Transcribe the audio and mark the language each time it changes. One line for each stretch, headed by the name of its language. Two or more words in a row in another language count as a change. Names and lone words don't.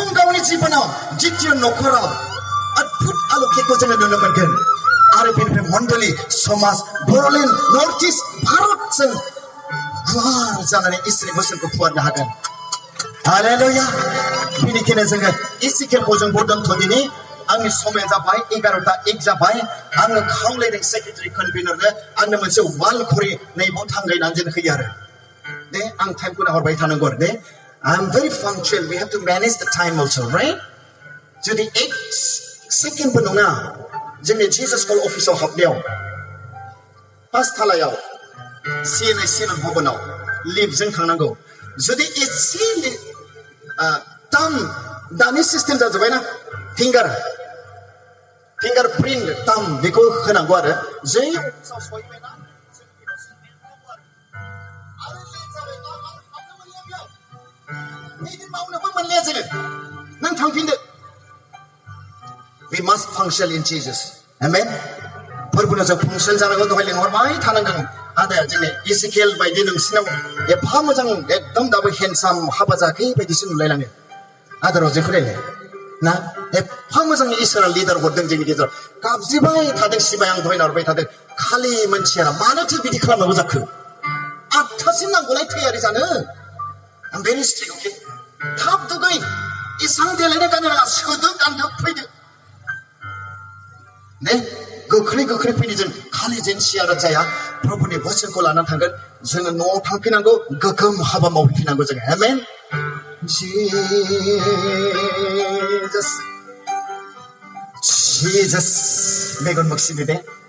Bodo: गावनि जिबनाव द्वितीय न'खराव अद्भुत आलोकितखौ जोङो नुनो मोनगोन आरो बेनिफ्राय मण्डलि समाज बर'लेण्ड नर्थ इस्ट भारतजों गुवार जानानै इसोरनि बोसोनखौ फुवारनो हागोन हालेलुया बेनिखायनो जोङो इसिकेलखौ जों दोनथ'दिनि आंनि समय जाबाय 11ता 1 जाबाय आङो खावलायदों सेक्रेटारि कनभेनरनो आंनो मोनसे वाल घरि नैबाव थांगायनानै जों होयो आरो दे आं टाइमखौ नाहरबाय थानांगौ आरो दे
English: I am very punctual. We have to manage the time also, right?
Bodo: जुदि 1 सेकेन्डबो नङा जोंनि जीसस कल अफिसाव हाबनायाव 5 थालायाव CNI सिनन भवनाव लिफ्टजों थांनांगौ जुदि एसे दानि सिस्टेम जाजोब्बायना फिंगार प्रिन्ट टाम बेखौ होनांगौ आरो जै अफिसाव सहैबायना
English: We must function in Jesus.
Bodo: Amen. फोरबोनो जों फंक्शन जानांगौ दहाय लिंहरबाय थानांगोन आदाया जोंनि इसिकेल बायदि नोंसिनाव एफा मोजां एकदम दाबो हेन्डसाम हाबा जायाखै बायदिसो नुलायलाङो आदाराव जोंखौ रायलाय ना एफा मोजां इसोरा लिडार हरदों जोंनि गेजेराव गाबज्रिबाय थादों सिबाय आं दहाय नाहरबाय थादों खालि मानसिया मानोथो बिदि खालामनांगौ जाखो 8थासिम नांगौलाय थैयारि जानो
English: I'm very strict,
Bodo: okay? थाब दुगै इसां देलायनो गानो नाङा सोदो गानदो फैदो ने गोख्रै फैनि जों खालि जेन सियारा जाया प्रभुनि बोसोनखौ लानानै थांगोन जोङो न'आव थांफिनांगौ गोगोम हाबा मावफिनांगौ जोङो आमेन जीसस मेगन मोगसिनि दे